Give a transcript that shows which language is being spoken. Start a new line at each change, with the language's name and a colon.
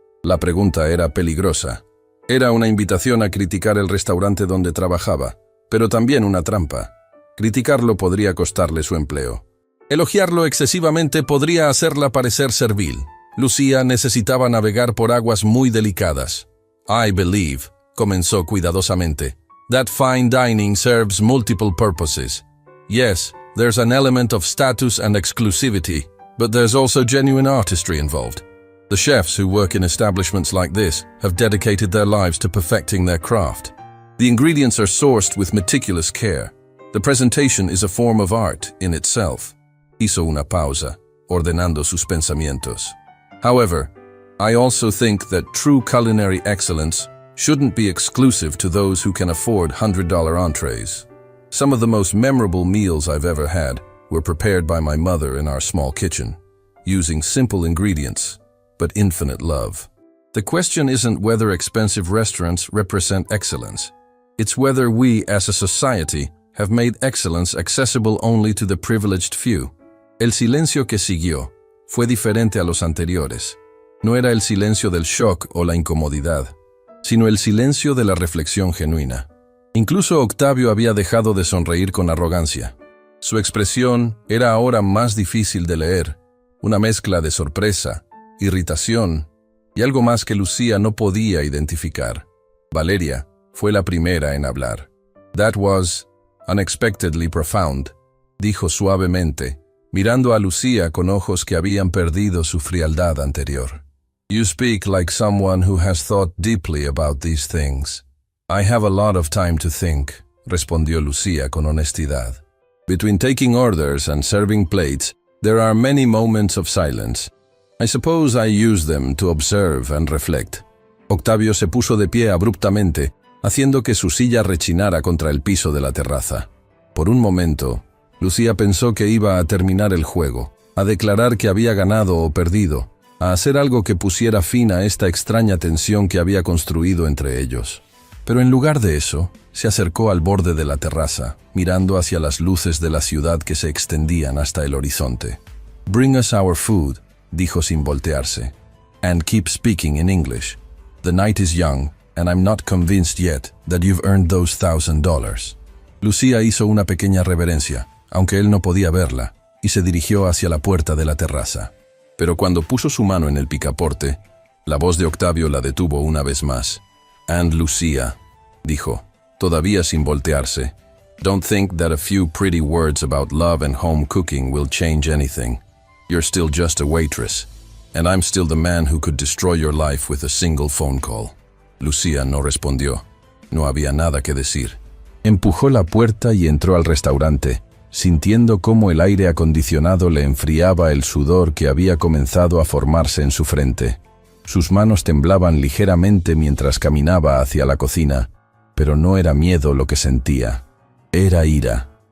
Spanish: La pregunta era peligrosa. Era una invitación a criticar el restaurante donde trabajaba, pero también una trampa. Criticarlo podría costarle su empleo. Elogiarlo excesivamente podría hacerla parecer servil. Lucía necesitaba navegar por aguas muy delicadas.
English: I believe,
Spanish: comenzó cuidadosamente,
English: that fine dining serves multiple purposes. Yes, there's an element of status and exclusivity, but there's also genuine artistry involved. The chefs who work in establishments like this have dedicated their lives to perfecting their craft. The ingredients are sourced with meticulous care. The presentation is a form of art in itself.
Spanish: Hizo una pausa, ordenando sus pensamientos.
English: However, I also think that true culinary excellence shouldn't be exclusive to those who can afford $100 entrees. Some of the most memorable meals I've ever had were prepared by my mother in our small kitchen, using simple ingredients, but infinite love. The question isn't whether expensive restaurants represent excellence. It's whether we, as a society, have made excellence accessible only to the privileged few.
Spanish: El silencio que siguió fue diferente a los anteriores. No era el silencio del shock o la incomodidad, sino el silencio de la reflexión genuina. Incluso Octavio había dejado de sonreír con arrogancia. Su expresión era ahora más difícil de leer, una mezcla de sorpresa, irritación y algo más que Lucía no podía identificar. Valeria fue la primera en hablar.
English: That was unexpectedly profound,
Spanish: dijo suavemente, mirando a Lucía con ojos que habían perdido su frialdad anterior.
English: You speak like someone who has thought deeply about these things. I have a lot of time to think,
Spanish: respondió Lucía con honestidad.
English: Between taking orders and serving plates, there are many moments of silence. I suppose I use them to observe and reflect.
Spanish: Octavio se puso de pie abruptamente, haciendo que su silla rechinara contra el piso de la terraza. Por un momento, Lucía pensó que iba a terminar el juego, a declarar que había ganado o perdido, a hacer algo que pusiera fin a esta extraña tensión que había construido entre ellos. Pero en lugar de eso, se acercó al borde de la terraza, mirando hacia las luces de la ciudad que se extendían hasta el horizonte.
English: Bring us our food,
Spanish: dijo sin voltearse.
English: And keep speaking in English. The night is young, and I'm not convinced yet that you've earned those $1,000.
Spanish: Lucía hizo una pequeña reverencia, aunque él no podía verla, y se dirigió hacia la puerta de la terraza. Pero cuando puso su mano en el picaporte, la voz de Octavio la detuvo una vez más.
English: And Lucía,
Spanish: dijo, todavía sin voltearse,
English: don't think that a few pretty words about love and home cooking will change anything. You're still just a waitress, and I'm still the man who could destroy your life with a single phone call.
Spanish: Lucía no respondió. No había nada que decir. Empujó la puerta y entró al restaurante, sintiendo cómo el aire acondicionado le enfriaba el sudor que había comenzado a formarse en su frente. Sus manos temblaban ligeramente mientras caminaba hacia la cocina, pero no era miedo lo que sentía. Era ira.